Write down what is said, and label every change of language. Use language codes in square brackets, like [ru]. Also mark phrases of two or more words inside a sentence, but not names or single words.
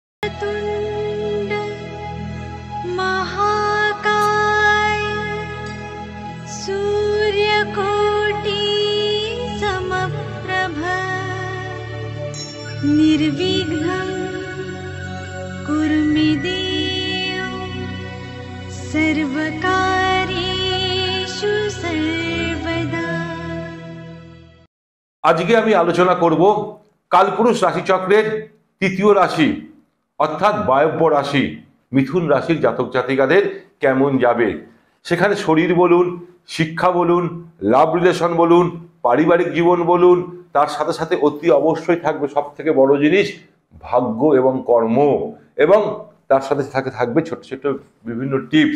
[sa] वक्रतुण्ड महाकाय सूर्यकोटि समप्रभ निर्विघ्नं कुरु मे देव सर्वकार्येषु सर्वदा। [bn] আজকে আমি আলোচনা করব কালপুরুষ রাশিচক্রের তৃতীয় রাশি অর্থাৎ বায়ব্য রাশি মিথুন রাশির জাতক জাতিকাদের কেমন যাবে। সেখানে শরীর বলুন, শিক্ষা বলুন, [en] love relation [bn] বলুন, পারিবারিক জীবন বলুন, তার সাথে সাথে অতি অবশ্যই থাকবে সব থেকে বড় জিনিস ভাগ্য এবং কর্ম, এবং তার সাথে থাকবে ছোট ছোট বিভিন্ন টিপস।